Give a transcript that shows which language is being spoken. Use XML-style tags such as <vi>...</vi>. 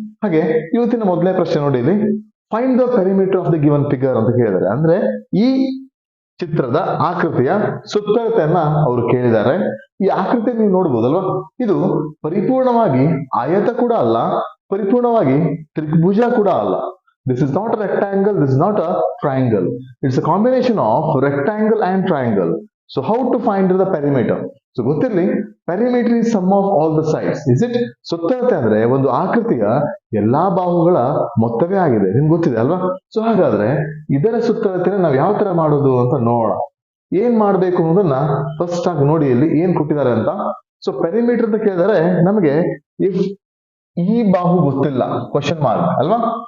<kn>ಹಾಗೆ ಇವತ್ತಿನ ಮೊದಲನೇ ಪ್ರಶ್ನೆ ನೋಡಿ, ಇಲ್ಲಿ</kn> <en>find the perimeter of the given figure</en> <kn>ಅಂತ ಕೇಳಿದ್ದಾರೆ. ಅಂದ್ರೆ ಈ ಚಿತ್ರದ ಆಕೃತಿಯ ಸುತ್ತಳತೆಯನ್ನ ಅವರು ಕೇಳಿದ್ದಾರೆ. ಈ ಆಕೃತಿ ನೀವು ನೋಡ್ಬೋದಲ್ವಾ, ಇದು ಪರಿಪೂರ್ಣವಾಗಿ ಆಯತ ಕೂಡ ಅಲ್ಲ, ಪರಿಪೂರ್ಣವಾಗಿ ತ್ರಿಭುಜ ಕೂಡ ಅಲ್ಲ.</kn> <en>This is not a rectangle, this is not a triangle. It's a combination of rectangle and triangle. So how to find the perimeter? So</en> <kn>ಗೊತ್ತಿರಲಿ,</kn> <en>perimeter is sum of all the sides. Is it?</en> <kn>ಸುತ್ತಳತೆ ಅಂದ್ರೆ ಒಂದು ಆಕೃತಿಯ ಎಲ್ಲಾ ಬಾಹುಗಳ ಮೊತ್ತವೇ ಆಗಿದೆ. ನಿಮ್ಗೆ ಗೊತ್ತಿದೆ ಅಲ್ವಾ. ಸೊ ಹಾಗಾದ್ರೆ ಇದರ ಸುತ್ತಳತೆನ ನಾವು ಯಾವ ತರ ಮಾಡೋದು ಅಂತ ನೋಡೋಣ. ಏನ್ ಮಾಡ್ಬೇಕು ಅನ್ನೋದನ್ನ ಫಸ್ಟ್ ಆಗಿ ನೋಡಿ ಇಲ್ಲಿ ಏನ್ ಕೊಟ್ಟಿದ್ದಾರೆ ಅಂತ. ಸೊ ಪೆರಿಮೀಟರ್ ಅಂತ ಕೇಳಿದರೆ ನಮಗೆ ಇಫ್ ಈ ಬಾಹು ಗೊತ್ತಿಲ್ಲ, ಕ್ವಶನ್ ಮಾರ್ಕ್ ಅಲ್ವಾ.</kn>